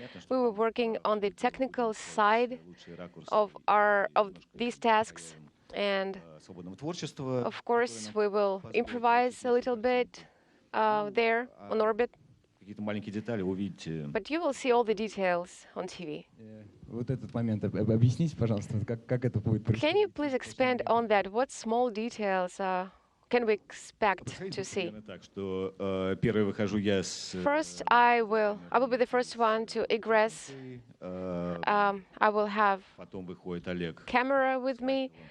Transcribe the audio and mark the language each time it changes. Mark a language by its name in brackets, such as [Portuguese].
[English] We were working on the technical side of these tasks, and of course, we will improvise a little bit there on orbit. But you will see all the details on TV. [Russian] Вот этот момент объясните, пожалуйста, как это будет происходить? [English] Can you please expand on that? What small details can we expect to see? First, I will be the first one to egress. I will have camera with me.